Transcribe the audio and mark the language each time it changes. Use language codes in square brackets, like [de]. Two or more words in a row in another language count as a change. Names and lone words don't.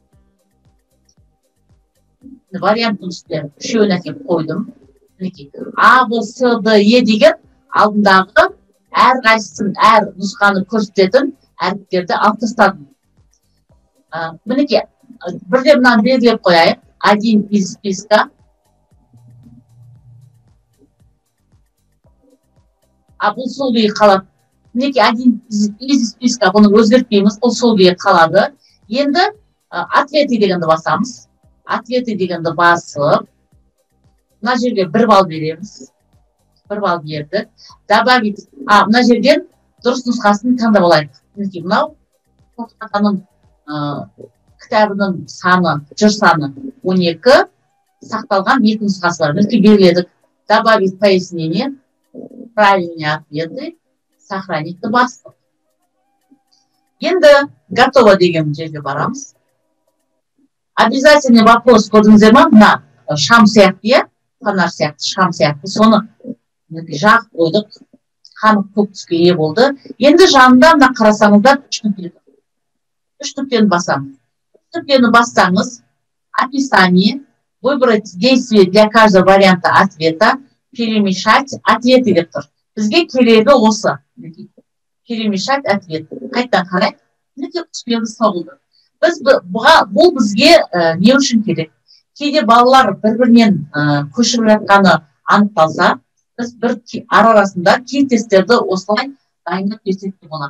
[kk] Варианттың үстіне үшеуін әкеп қойдым. А, Б, С, Д, Е деген алдындағы әр қайсысын, әр нұсқаны көрсететін әріптерді алып тастадым. Мінекей, бірде мынаны белгілеп қояйық. [ru] Один из списка. [kk] Бұл сол күйі қалады. Мінекей, [ru] один из списка, [kk] бұны өзгертпейміз, бұл сол күйі қалады. Енді ответы дегенді басамыз. Ответы дегенді басып, мына жерге 1 балл береміз. 1 балл бердік. Добавить. Мына жерден дұрыс нұсқасын таңдап алайық. Мінекей, мынау тоқтатаның кітабының саны, жыр саны 12, сақталған екі нұсқасы бар. Мінекей белгіледік. [ru] Добавить пояснение, правильные ответы, сохранить [kk] бастық. Енді готово деген жерге барамыз. [ru] Обязательный вопрос [kk] көрдіңіздер ма? Мына шам сияқты, иә, фонарь сияқты, шам сияқты. Соны жағып қойдық. Қанық көк түске ие болды. Енді жанында мына қарасаңыздар үш нүктені басамыз. Үш нүктені бассаңыз, [ru] описание, выбрать действие для каждого варианта ответа, перемешать ответы [kk] деп тұр. Бізге керегі осы. [ru] Перемешать ответ. [kk] Қайтадан қарайық. Мінекей құспиямыз соғылды. Бұл бізге не үшін керек? Кейде балалар бір-бірінен көшіріп жатқаны анықталса, біз бір арасында кей тесттерді осылай дайындап берсек те болады.